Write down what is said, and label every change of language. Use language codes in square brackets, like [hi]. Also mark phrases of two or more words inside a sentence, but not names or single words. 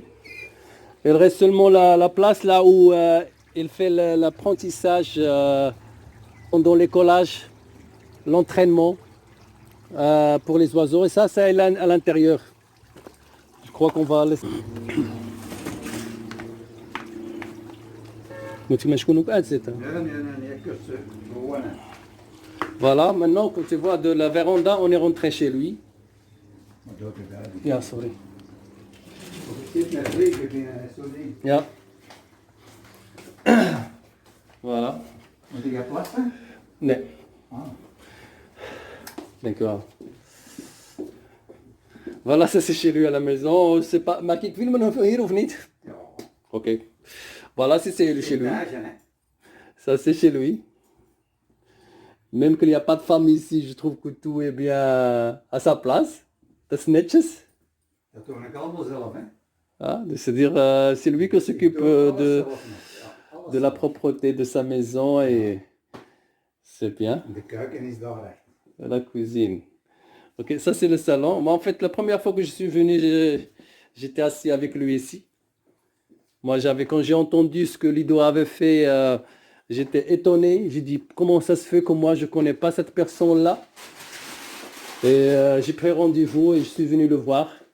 [fr] Il reste seulement la place là où il fait l'apprentissage pendant les collages, l'entraînement pour les oiseaux. Et ça, c'est à l'intérieur. Je crois qu'on va laisser. Voilà, maintenant quand tu vois de la véranda, on est rentré chez lui. [nl] Ja, sorry. Ja. [fr] Voilà. [nl] Moet ik gaan plassen? Nee, Ah. denk wel. [fr] Voilà, ça c'est chez lui à la maison. C'est pas... [nl] Maak ik filmen of hier of niet? Ja. [fr] Ok. Voilà, c'est chez lui. Etage, hè. Ça c'est chez lui. Même qu'il n'y a pas de femme ici, je trouve que tout est bien à sa place. [nl] Dat is netjes. Dat doe ik allemaal zelf, hè. [fr] Ah, c'est-à-dire, c'est lui qui s'occupe de la propreté de sa maison et c'est bien. [nl] De keuken is daar recht. [fr] La cuisine. Ok, ça c'est le salon. Moi en fait, la première fois que je suis venu, j'étais assis avec lui ici. Moi quand j'ai entendu ce que Lido avait fait, j'étais étonné. J'ai dit comment ça se fait que moi je ne connais pas cette personne-là. Et j'ai pris rendez-vous et je suis venu le voir.